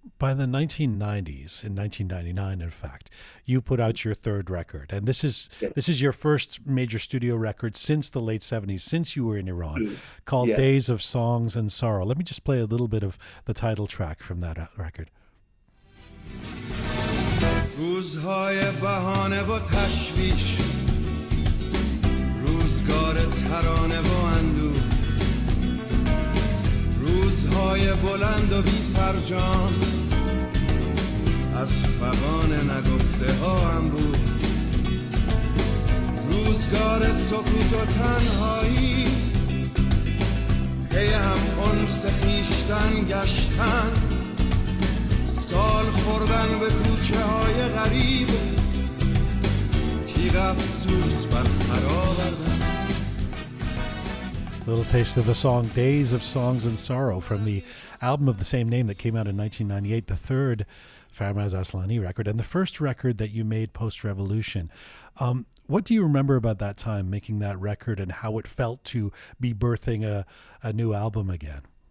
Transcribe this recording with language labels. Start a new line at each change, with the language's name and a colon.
English: By the 1990s, in 1999, in fact, you put out your 3rd record, and this is your first major studio record since the late 70s, since you were in Iran, called Days of Songs and Sorrow. Let me just play a little bit of the title track from that record.
Persian: روزهای بهانه و تشویش روزگار ترانه و اندوه روزهای بلند و بی فرجام از فغان نگفته ها هم بود روزگار سکوت و تنهایی پی هم انس خویشتن گشتن سال خوردن به کوچه های غریب تیغ افسوس بر آوردن.
English: A little taste of the song Days of Songs and Sorrow from the album of the same name that came out in 1998, the 3rd Faramarz Aslani record, and the first record that you made post-revolution. What do you remember about that time, making that record, and how it felt to be birthing a new album again?